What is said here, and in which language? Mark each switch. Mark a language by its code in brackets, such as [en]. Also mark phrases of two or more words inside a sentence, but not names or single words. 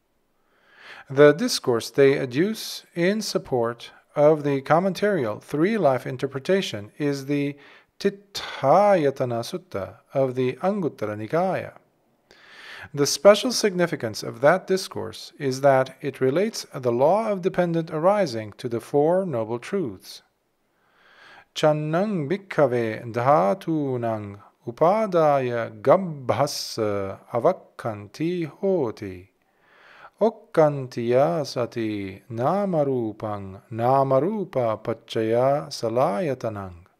[en] The discourse they adduce in support of the commentarial three-life interpretation is the Tithāyatana Sutta of the Anguttara Nikāya. The special significance of that discourse is that it relates the law of dependent arising to the Four Noble Truths. [pi] Channang bhikkhave dhātūnaṃ upādāya gabbhassa avakkanti hoti. Okkantiya sati namarupang namarupa paccaya salayatanang.